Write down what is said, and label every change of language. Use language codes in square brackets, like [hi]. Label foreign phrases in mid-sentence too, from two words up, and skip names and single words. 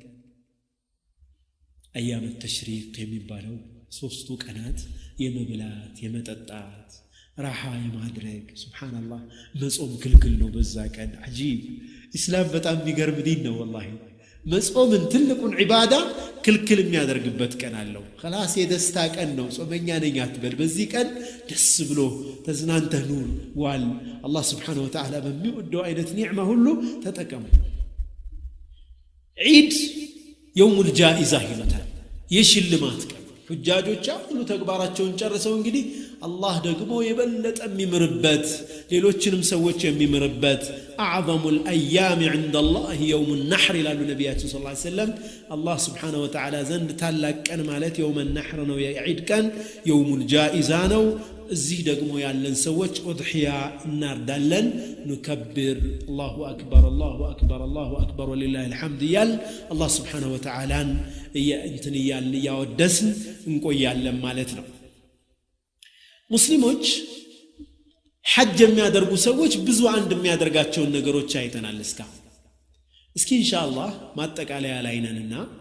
[ar] أيام التشريق [am] የሚባለው ሶስቱ ቀናት የመብላት የመጠጣት ራሃ የማድረግ ሱብሃንአላህ መጾም ክልክል ነው በዛ ቀን አጂብ እስላም በጣም የሚገርም ዲን ነው والله መጾምን ትልቁን ዒባዳ ክልክል የሚያደርግበት ቀን አለው خلاص የደስታ ቀን ነው ጾመኛ ነኝ አትበል በዚህ ቀን ደስ ብሎ ተዝናንተህ ኑር ዋል አላህ [ar] سبحانه وتعالى [am] በሚወደው አይነት ኒዕማ ሁሉ ተጠቀሙ ዒድ [ar] يوم الجائزة [am] ይሉታል የሽልማት ቀን ሁጃጆች ሁሉ ተግባራቸውን ጨርሰው እንግዲህ አላህ ደግሞ የበለጠ የሚምርበት ሌሎችንም ሰዎች የሚምርበት [ar] اعظم الايام عند الله يوم النحر [am] ይላሉ ነብያችን [ar] صلى الله عليه وسلم الله سبحانه وتعالى [am] ዘንድ ታላቅ ቀን ማለት [ar] يوم النحر [am] ነው የዒድ ቀን [ar] يوم الجائزة [am] ነው እዚህ ደግሞ ያለን ሰዎች ኡድሂያ እናርዳለን ንከብር [ar] الله أكبر الله أكبر الله أكبر ولله الحمد [am] ይላል አላህ [ar] سبحانه وتعالى [am] እንትን ያወደስን እንቆያለን ማለት ነው ሙስሊሞች ሐጅ የሚያደርጉ ሰዎች ብዙ አንድ የሚያደርጋቸው ነገሮች አይተናል እስኪ ኢንሻአላህ ማጠቃለያ ላይ ነንና